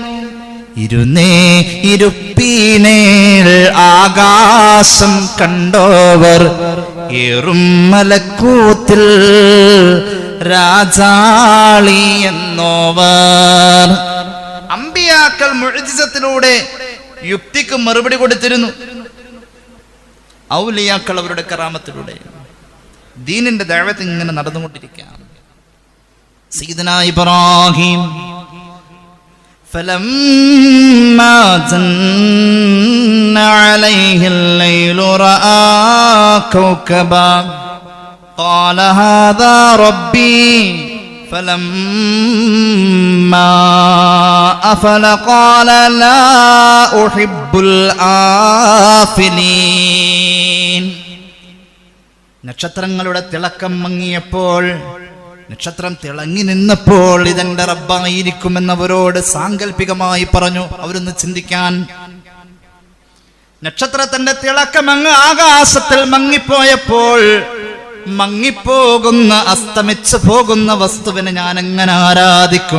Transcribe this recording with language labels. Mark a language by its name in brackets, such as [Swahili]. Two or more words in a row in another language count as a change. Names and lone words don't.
[Malayalam] ഇരുപ്പീനേൽ ആകാശം കണ്ടോവർ ഏറും മലക്കൂത്തിൽ രാജാളി എന്നോവർ. അമ്പിയാക്കൾ മുഅ്ജിസത്തിലൂടെ യുക്തിക്ക് മറുപടി കൊടുത്തിരുന്നു. ഔലിയാക്കൾ അവരുടെ കറാമത്തിലൂടെ. ദീനിന്റെ ദഅവത്ത് ഇങ്ങനെ നടന്നുകൊണ്ടിരിക്കുകയാണ്. [Arabic] സയ്യിദന ഇബ്രാഹിം فلما جن عليه الليل رأى كوكبا قال هذا ربي فلما أفل قال لا أحب الآفلين. [Malayalam] നക്ഷത്രങ്ങളുടെ തിളക്കം മങ്ങിയപ്പോൾ, നക്ഷത്രം തിളങ്ങി നിന്നപ്പോൾ ഇതെന്റെ റബ്ബായിരിക്കുമെന്നവരോട് സാങ്കല്പികമായി പറഞ്ഞു. അവരൊന്ന് ചിന്തിക്കാൻ. നക്ഷത്രത്തിന്റെ തിളക്കം അങ്ങ് ആകാശത്തിൽ മങ്ങിപ്പോയപ്പോൾ മങ്ങിപ്പോകുന്ന അസ്തമിച്ചു പോകുന്ന വസ്തുവിനെ ഞാൻ എങ്ങനെ ആരാധിക്കും?